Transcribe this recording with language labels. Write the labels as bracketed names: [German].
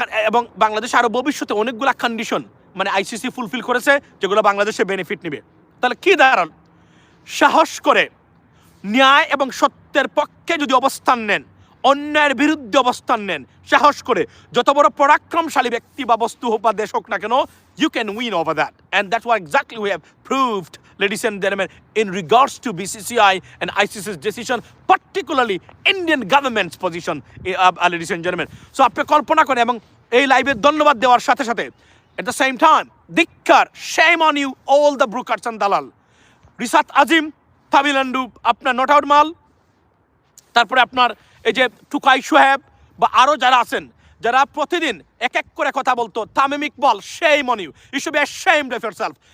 [Bangla] এবং বাংলাদেশ আরও ভবিষ্যতে অনেকগুলা কন্ডিশন আইসিসি ফুলফিল করেছে, যেগুলো বাংলাদেশে বেনিফিট নেবে। তাহলে কি দাঁড়াল? সাহস করে ন্যায় এবং সত্যের পক্ষে যদি অবস্থান নেন, অন্যায়ের বিরুদ্ধে অবস্থান নেন, সাহস করে, যত বড় পরাক্রমশালী ব্যক্তি বা বস্তু হোক বা দেশ হোক না কেন, [English] you can win over that. And that's what exactly we have proved, ladies and gentlemen, in regards to BCCI and ICC's decision, particularly Indian government's position, ladies and gentlemen. [Bangla] So আপনি কল্পনা করেন, এবং এই লাইভে ধন্যবাদ দেওয়ার সাথে সাথে [English] at the same time, [Bangla] ধিক্কার, [English] shame on you all the brokers and [Bangla] দালাল। রিসাত আজিম, তামিলান্ডু, আপনার নট আউট মাল, তারপরে আপনার এই যে টুকাই সোহেব, বা আরও যারা আছেন, যারা প্রতিদিন এক এক করে কথা বলতো, Tamim Iqbal, [English] shame on you, you should be ashamed of yourself।